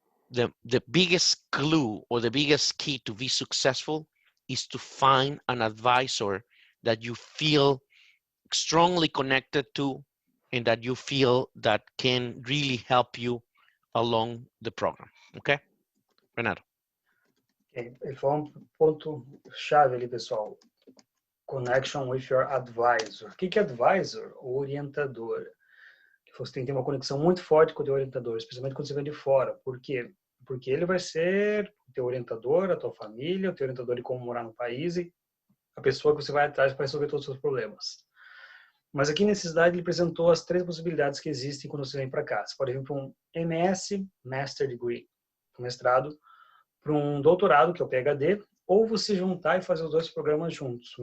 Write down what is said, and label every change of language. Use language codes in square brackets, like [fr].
[en] The biggest clue or the biggest key to be successful is to find an advisor that you feel strongly connected to and that you feel that can really help you along the program. Okay, Renato? Okay. [pt] Ele falou um ponto chave ali, pessoal. [en] Connection with your advisor. [pt] O que é advisor? O orientador. Você tem que ter uma conexão muito forte com o teu orientador, especialmente quando você vem de fora. Por quê? Porque ele vai ser o teu orientador, a tua família, o teu orientador de como morar no país e a pessoa que você vai atrás para resolver todos os seus problemas. Mas aqui nesse slide ele apresentou as 3 possibilidades que existem quando você vem para cá. Você pode vir para um MS, Master Degree, um mestrado, para um doutorado, que é o PhD, ou você juntar e fazer os 2 programas juntos.